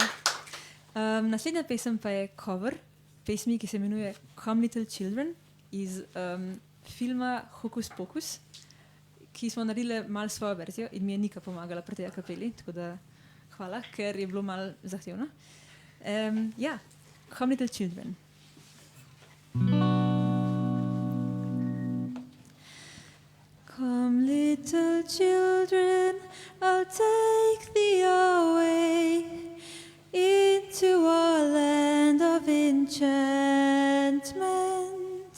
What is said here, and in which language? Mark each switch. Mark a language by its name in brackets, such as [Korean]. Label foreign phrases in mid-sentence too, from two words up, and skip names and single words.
[Slovenian] Naslednja pesem pa je cover pesmi, ki se imenuje Come Little Children iz filma Hokus Pokus, ki smo naredili malo svojo verzijo in mi je Nika pomagala pri tej kapeli, tako da hvala, ker je bilo malo zahtevno. Ja, Come Little Children. [English] Come little children, I'll take thee away into a land of enchantment.